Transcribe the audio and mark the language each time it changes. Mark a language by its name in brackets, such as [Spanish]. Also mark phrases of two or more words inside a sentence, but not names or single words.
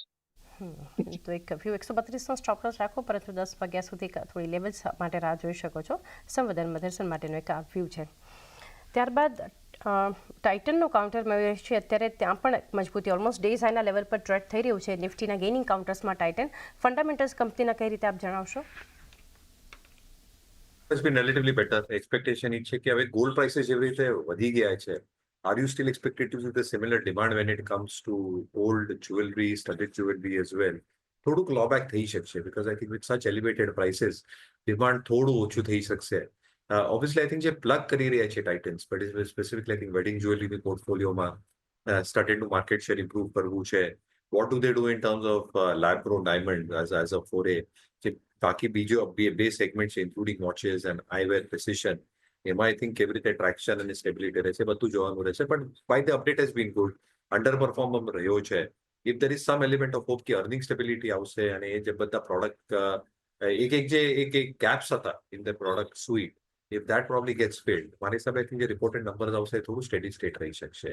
[Gujarati] તો એક વ્યૂ 132નો સ્ટોપ લોસ રાખો, પરંતુ 10 વાગ્યા સુધી થોડી લેવલ્સ માટે રાહ જોઈ શકો છો. સંવર્ધન મધરસન માટેનો એક આ વ્યૂ છે. ત્યારબાદ ટાઇટનનો કાઉન્ટર મેળવે છે. અત્યારે ત્યાં પણ મજબૂતી [English] almost day's highના [Gujarati] લેવલ પર ટ્રેડ થઈ રહ્યું છે. નિફ્ટીના [English] gaining countersમાં [Gujarati] ટાઇટન. ફંડામેન્ટલ્સ કંપનીના કઈ રીતે આપ જણાવશો? [English] has been relatively better. [Gujarati] Expectation એ છે કે હવે [English] gold prices [Gujarati] જેવી રીતે વધી ગયા છે, [English] are you still expected to see the similar demand when it comes to old jewelry, studded jewelry as well? [Gujarati] થોડુંક clawback થઈ શકશે, [English] because I think with such elevated prices, demand [Gujarati] થોડું ઓછું થઈ શકશે. [English] Obviously, I think [Gujarati] જે plug કરી રહ્યા છે [English] Titans, but specifically I think wedding jewelry ની portfolioમાં studded નું market share improve [Gujarati] કરવું છે. [English] What do they do in terms of lab grown diamond as a foray? [Gujarati] કે બાકી બીજો બે સેગમેન્ટ છે, [English] including watches and eyewear precision, [Gujarati] એમાં [English] I think [Gujarati] કેવી રીતે ટ્રેક્શન અને સ્ટેબિલિટી રહેશે બધું જોવાનું રહેશે. [English] પણ by the update has been good. under perform [Gujarati] રહ્યો છે. [English] if there is some element of hope કે earning stability [Gujarati] આવશે અને એ જે બધા પ્રોડક્ટ એક ગેપ્સ હતા [English] in the product suite, if that probably gets filled, [Gujarati] મારી હિસાબે [English] I think [Gujarati] જે રિપોર્ટેડ નંબર્સ આવશે થોડું સ્ટેડી સ્ટેટ રહી શકશે.